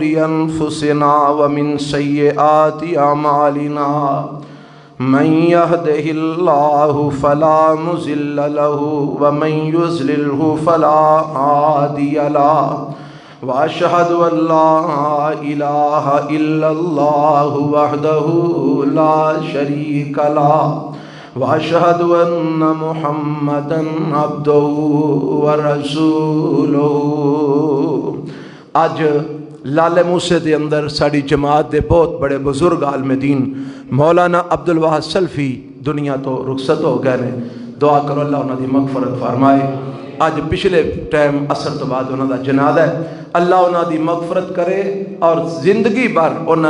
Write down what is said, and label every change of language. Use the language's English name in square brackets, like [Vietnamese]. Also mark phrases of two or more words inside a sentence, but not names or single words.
[Arabic] انفسنا ومن سیئات اعمالنا من يهده الله فلا مضل له ومن يضلل فلا هادي له واشهد ان لا اله الا الله وحده لا شريك له واشهد ان محمدا عبده ورسوله۔ [Punjabi] اج لالے موسے دے اندر ساری جماعت دے بہت بڑے بزرگ عالم دین مولانا عبد الواحد سلفی دنیا تو رخصت ہو گئے نے، دعا کرو اللہ انہاں دی مغفرت فرمائے۔ اج پچھلے ٹائم عصر تو بعد انہاں دا جنازہ ہے، اللہ انہاں دی مغفرت کرے اور زندگی بھر انہاں